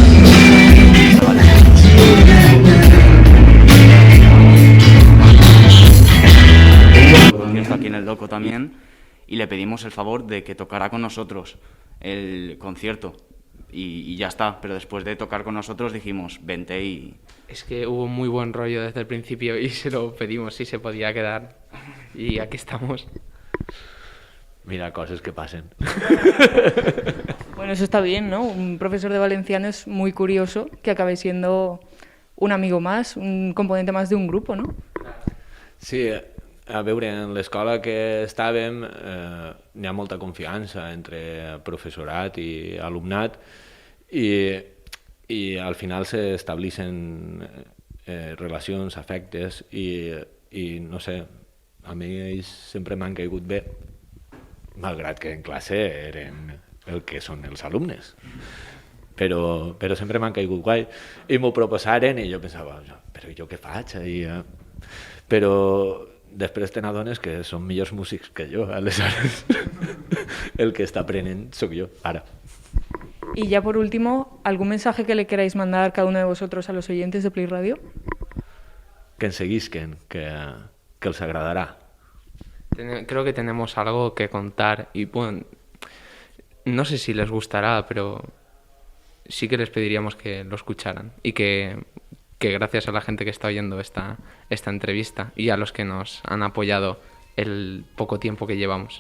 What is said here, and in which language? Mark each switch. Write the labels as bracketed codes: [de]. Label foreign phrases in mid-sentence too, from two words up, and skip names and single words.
[es] Concierto aquí en el Loco también y le pedimos el favor de que tocara con nosotros el concierto. y ya está. Pero después de tocar con nosotros dijimos, vente y... Es que hubo muy buen rollo desde el principio y se lo pedimos si se podía quedar. Y aquí estamos. [ca] Mira, coses que passen. [es] Bueno, eso está bien, ¿no? Un profesor de valenciano es muy curioso que acabe siendo un amigo más, un componente más de un grupo, ¿no? [ca] Sí, a veure, en l'escola que estàvem n'hi ha molta confiança entre professorat i alumnat i al final s'estableixen relacions, afectes i no sé, a mi ells sempre m'han caigut bé, malgrat que en classe eren el que són els alumnes. Però sempre m'han caigut guai i m'ho proposaren i jo pensava, però jo què faig? Però després te n'adones que són millors músics que jo, aleshores el que està aprenent sóc jo, ara. [es] Y ya por último, ¿algún mensaje que le queráis mandar cada uno de vosotros a los oyentes de Play Radio? [ca] Que ens seguisquen, que els agradarà. [es] Creo que tenemos algo que contar y bueno, no sé si les gustará, pero sí que les pediríamos que lo escucharan y que gracias a la gente que está oyendo esta entrevista y a los que nos han apoyado el poco tiempo que llevamos.